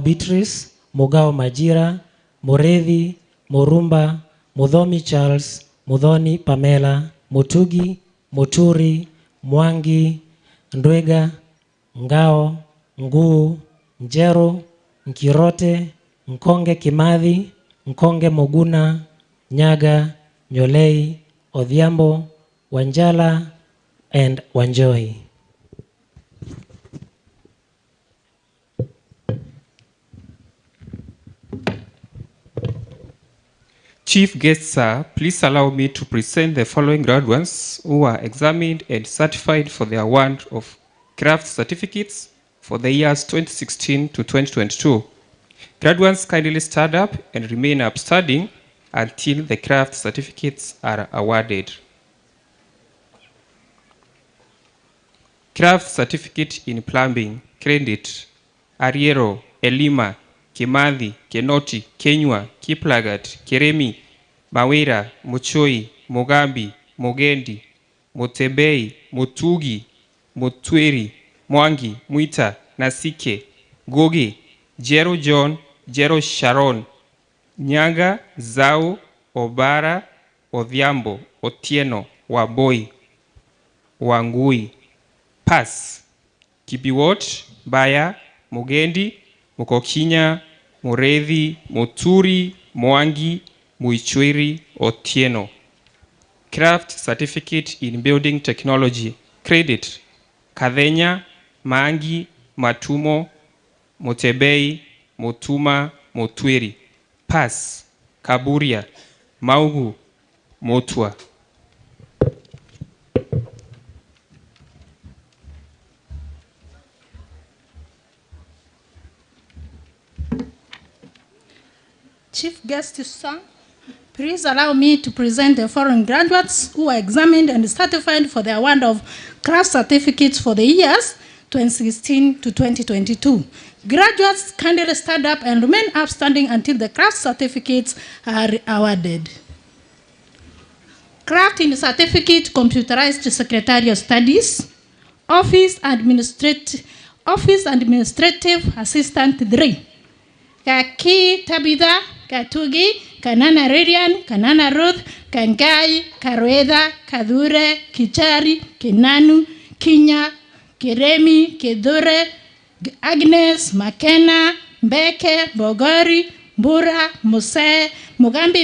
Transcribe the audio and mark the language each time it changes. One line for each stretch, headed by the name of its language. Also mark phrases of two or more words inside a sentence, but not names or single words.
English: Beatrice, Mogao Majira, Morethi, Morumba, Mudhomi Charles, Mudhoni Pamela, Mutugi, Muturi, Mwangi, Ndwega, Ngao, Nguu, Njero, Nkirote, Nkonge Kimathi, Nkonge Moguna, Nyaga, Nyolei, Odhiambo, Wanjala, and Wanjoi. Chief guest, sir, please allow me to present the following graduates who are examined and certified for the award of craft certificates for the years 2016 to 2022. Graduates, kindly stand up and remain upstanding until the craft certificates are awarded. Craft Certificate in Plumbing, Credit, Ariero, Elima, Kimathi, Kenoti, Kenywa, Kiplagat, Keremi, Mawira, Muchoi, Mugambi, Mugendi, Mutebei, Mutugi, Mutweri, Mwangi, Mwita, Nasike, Gogi, Jero John, Jero Sharon, Nyaga, Zau, Obara, Odhiambo, Otieno, Waboi, Wangui. Pass. Kibiwot, Baya, Mugendi, Mukokinya, Murevi, Muturi, Mwangi, Muichwiri, Otieno. Craft Certificate in Building Technology. Credit. Kadhenya, Mangi, Matumo, Mutebei, Mutuma, Mutwiri. Pass. Kaburia, Maugu, Motua. Chief Guest, sir, please allow me to present the foreign graduates who are examined and certified for the award of craft certificates for the years 2016 to 2022. Graduates kindly stand up and remain upstanding until the craft certificates are awarded. Craft in Certificate Computerized Secretarial Studies, Office Administrative Assistant 3. Kaki Tabitha, Katugi, Kanana Radian, Kanana Ruth, Kangai, Karueda, Kadure, Kichari, Kinanu, Kinya, Kiremi, Kidure, Agnes, Makena, Mbeke, Bogori, Bura, Muse, Mugambi